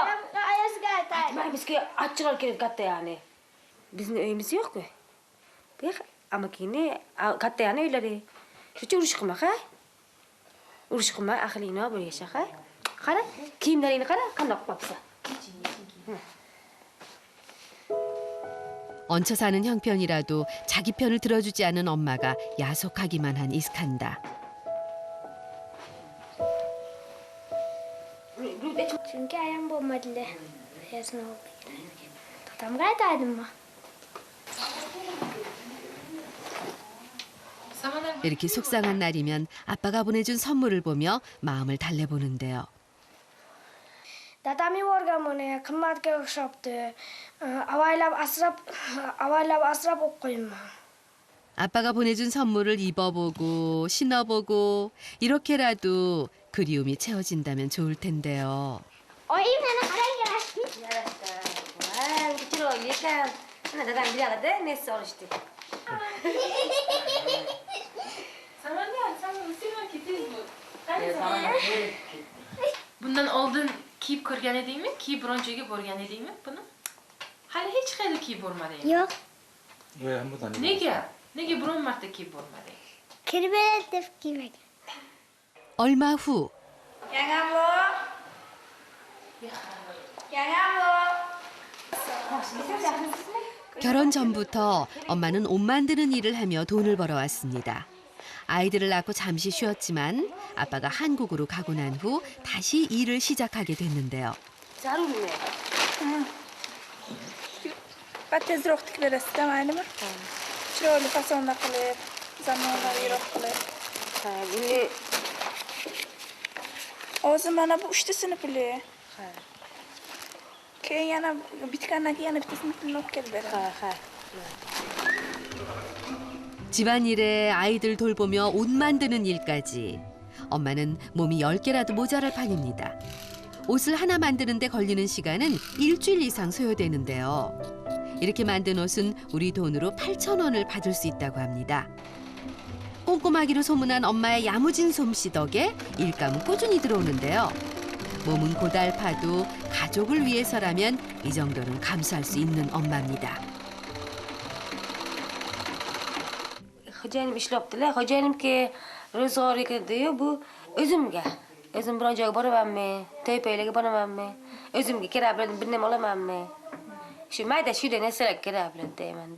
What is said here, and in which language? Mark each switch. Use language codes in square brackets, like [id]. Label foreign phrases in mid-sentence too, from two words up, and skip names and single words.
[uz] Ayasiga aytay. Bizga achchig'ar kerak katta ya'ni. Bizni uyimiz yo'q-ku. Bu amakini katta ya'ni uylari. Shucha urush qilma, ha? Urush qilma, aqlingni olib yasha, ha? Qara, kiyimlaringni qara, qandoq qilibsan? [ko] 얹혀 사는 형편이라도 자기 편을 들어주지 않은 엄마가 야속하기만 한 이스칸다. [uz] Chunki ayam bo'lmadilar. Ayasini olib ketgan. Dadamga aytadimmi? [ko] 이렇게 속상한 날이면 아빠가 보내준 선물을 보며 마음을 달래보는데요. [uz] Dadam yuborgan buni qimmatga o'xshabdi. Avaylab asrab o'qib qo'yman. [ko] 아빠가 보내준 선물을 입어보고 신어보고 이렇게라도 그리움이 채워진다면 좋을 텐데요. [uz] Oyim meni qarang. Yarashdi. Voy, chiroyli ekan. Mana dadam biladi, nesi olishdi. Bundan oldin kiyib ko'rgan edingmi? Kiyib biron joyga borgan edingmi buni? Hali hech qayerda kiyib bormading. Yo'q. Nega? Nega biron marta kiyib bormading? Kirib beradi deb kiymagan. [ko] 얼마 후 [uz] Yangamlo. Yangamlo. [ko] 결혼 전부터 엄마는 옷 만드는 일을 하며 돈을 벌어왔습니다. 아이들을 낳고 잠시 쉬었지만 아빠가 한국으로 가고 난 후 다시 일을 시작하게 됐는데요. [uz] Jar urme. Bat tezroq tikib berasizda, maylimi? Chiroyli fasonda qilib, zamonaviroq qilib. Ha, buni Hozir mana bu 3tasini puli. Keyin yana bitgandan keyin yana bittasini pulini olib kelib beradi. ha. [ko] 집안일에 아이들 돌보며 옷 만드는 일까지 엄마는 몸이 10개라도 모자랄 판입니다. 옷을 하나 만드는데 걸리는 시간은 일주일 이상 소요되는데요. 이렇게 만든 옷은 우리 돈으로 8,000원을 받을 수 있다고 합니다. 꼼꼼하기로 소문난 엄마의 야무진 솜씨 덕에 일감은 꾸준히 들어오는데요. 몸은 고달파도 가족을 위해서라면 이 정도는 감수할 수 있는 엄마입니다. [uz] Xo'jayinim ishlabdilar. Xo'jayinimga ro'zg'or kirdi-yu, bu o'zimga. O'zim biron joyga boramanmi, to'ypaylarga boramanmi, o'zimga kerak bo'lgan bir nima olamanmi? Shu mayda-chuyda narsalarga kerak bo'ladi deyman-da.